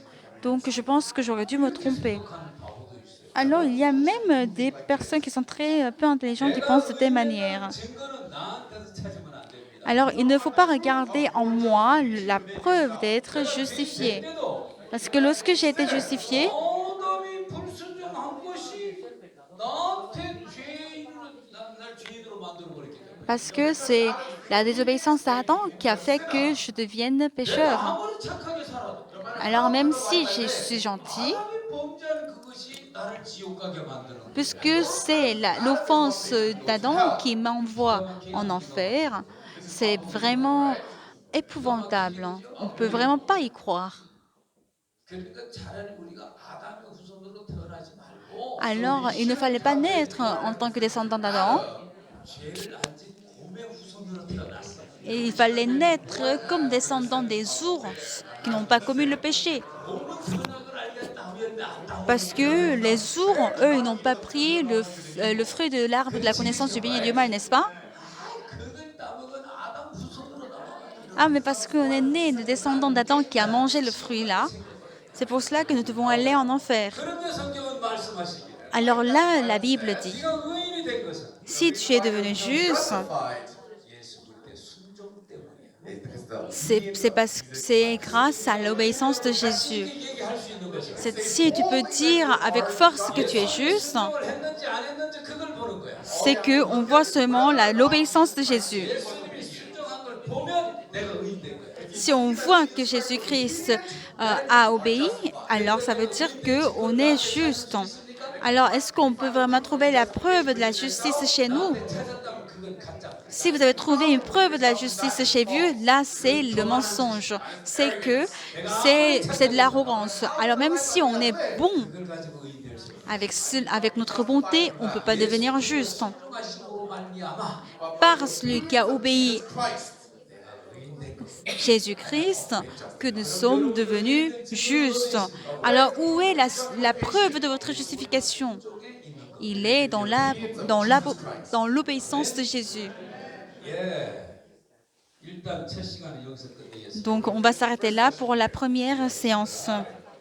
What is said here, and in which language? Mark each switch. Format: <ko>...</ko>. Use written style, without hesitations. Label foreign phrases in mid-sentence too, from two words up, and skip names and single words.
<fr>Donc je pense que j'aurais dû me tromper. Alors il y a même des personnes qui sont très peu intelligentes qui pensent de telle manière. Alors il ne faut pas regarder en moi la preuve d'être justifié. Parce que lorsque j'ai été justifié,</fr> <ko>아담이 불순종한 것이 나한테 날 죄인으로 만들어 버렸기 때문에.</ko> <fr>parce que c'est la désobéissance à Adam qui a fait que je devienne</fr> <ko>내가</ko> <fr>pécheur.</fr> <ko>아무리 착하게 살아도</ko> <fr>Alors même si je suis gentil,</fr> <ko>아담이 범죄한 그것이 나를 지옥 가게 만드는 거야.</ko> <fr>puisque c'est l'offense d'Adam qui m'envoie en enfer, c'est vraiment épouvantable. On ne peut vraiment pas y croire.</fr> <ko>그러니까 차라리 우리가 아담의 후손으로 태어나지 말고</ko> <fr>Alors, il ne fallait pas naître en tant que descendant d'Adam,</fr> <ko>죄를 안 짓는 곰의 후손으로 태어났어.</ko> <fr>et il fallait naître comme descendant des ours qui n'ont pas commis le péché.</fr> <ko>곰은 선악을 알겠다 하면 아담</ko> <fr>Parce que les ours, eux, ils n'ont pas pris le fruit de l'arbre de la connaissance du bien et du mal, n'est-ce pas?</fr> <ko>그걸 따먹은 아담 후손으로 나와.</ko> <fr>Ah, mais parce qu'on est né de descendants d'Adam qui a mangé le fruit là, c'est pour cela que nous devons aller en enfer.</fr> <ko>그런데 성경은 말씀하시기를</ko> <fr>Alors là, la Bible dit,</fr> <ko>네가 의인이 된 것은</ko> <fr>si tu es devenu juste,</fr> <ko>예수 그리스도의 순종 때문이야.</ko> <en>It's because the</en> <fr>c'est grâce à l'obéissance de Jésus.</fr> <ko>얘기할 수 있는 것이</ko> <fr>Si tu peux dire avec force que tu es juste,</fr> <ko>순종을 했는지 안 했는지 그걸 보는 거야.</ko> <fr>c'est qu'on voit seulement l'obéissance de Jésus.</fr> <ko>예수님이 순종한 걸 보면 내가 의인 된 거야.</ko> <fr>Si on voit que Jésus-Christ a obéi, alors ça veut dire qu'on est juste. Alors, est-ce qu'on peut vraiment trouver la preuve de la justice chez nous?</fr> <ko>찾았다면 그건 가짜.</ko> <fr>Si vous avez trouvé une preuve de la justice chez vous, là, c'est le mensonge. C'est que c'est de l'arrogance. Alors, même si on est bon</fr> <ko>그걸 가지고 의인 될 수.</ko> <fr>avec notre bonté, on ne peut pas devenir juste.</fr> <ko>순종하심으로 말미암아</ko> <fr>Par celui qui a obéi Christ. Jésus-Christ que nous sommes devenus justes. Alors, où est la preuve de votre justification? Il est dans l'obéissance de Jésus.</fr> <ko>예. 일단 첫 시간은 여기서 끝내겠습니다.</ko> <fr>Donc, on va s'arrêter là pour la première séance.</fr>